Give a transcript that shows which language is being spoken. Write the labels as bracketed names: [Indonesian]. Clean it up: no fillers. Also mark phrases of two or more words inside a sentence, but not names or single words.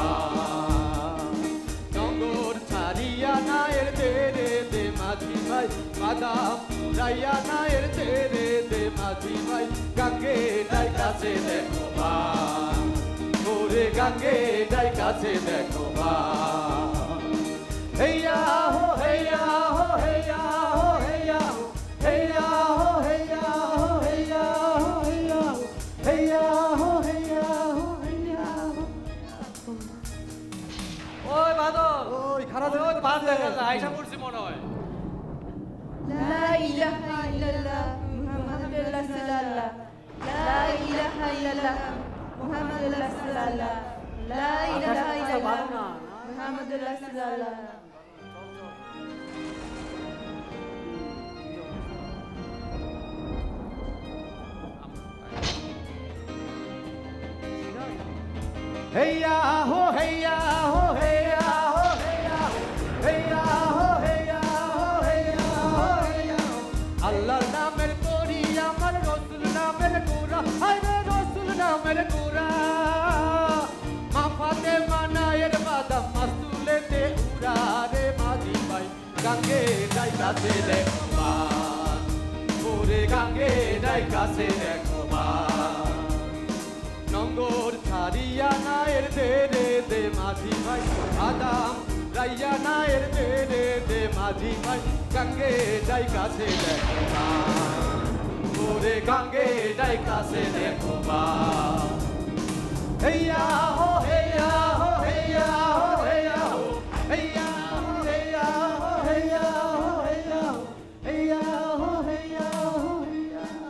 [Bangla] নগর ছাড়িয়া নায়ের দে মাঝি ভাই বাদাম রাইয়া নায়ের দে মাঝি ভাই গাঙ্গে ডাই কাছে দেখো ওরে গাঙ্গে ডাই কাছে দেখো হেয়া হো হেয়া হো হেয়া হো হেয়া হো হেয়া হো হেয়া হো হেয়া হো হেয়া হো হেয়া হো হেয়া হো হেয়া হো ওই বাদল ওই খারাপ ওই বাদ দেখা যায় আয়সা পড়ছি মনে হয় [Arabic] لا إله إلا الله محمد رسول الله لا إله إلا الله محمد رسول الله لا إله إلا الله محمد رسول الله হেয়া হো হেয়া হো হেয়া হো হেয়া হো হেয়া হো হেয়া হো হেয়া হো হেয়া [Bangla] আল্লাহর নামের করি আমার রসুল নামের গোরা আরে রসুল নামের গোরা মাফাতে মানায়ের বাদাম মাসুলেতে উড়া রে মাঝি ভাই গাঙ্গে যাই কাছে দেখো ওরে গাঙ্গে যাই কাছে দেখো নঙ্গর ছাড়িয়া নায়ের দে মাঝি ভাই আদাম রাইয়া নায়ের দে মাঝি ভাই গাঙ্গে যাই কাছে দেখো ওরে গাঙ্গে যাই কাছে দেখো হেয়া হো হেয়া হো হেয়া হো হেয়া হো হেয়া হো হেয়া হো হেয়া হো হেয়া হো হেয়া হো হেয়া হো হেয়া